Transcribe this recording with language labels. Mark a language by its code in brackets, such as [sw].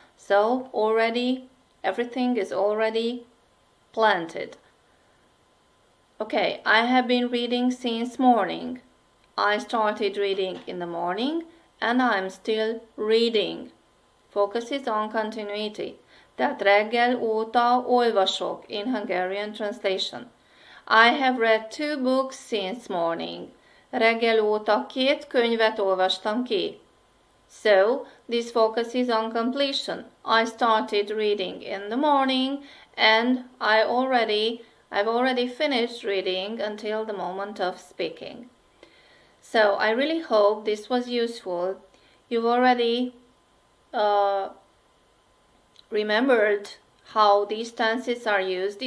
[en] So already, everything is already planted. Okay, I have been reading since morning. I started reading in the morning and I'm still reading. Focuses on continuity. [hu] Tehát reggel óta olvasok [en] in Hungarian translation. I have read 2 books since morning. [hu] Reggel óta 2 könyvet olvastam ki. [en] So, this focuses on completion. I started reading in the morning and I've already finished reading until the moment of speaking. So, I really hope this was useful. You've already remembered how these tenses are used.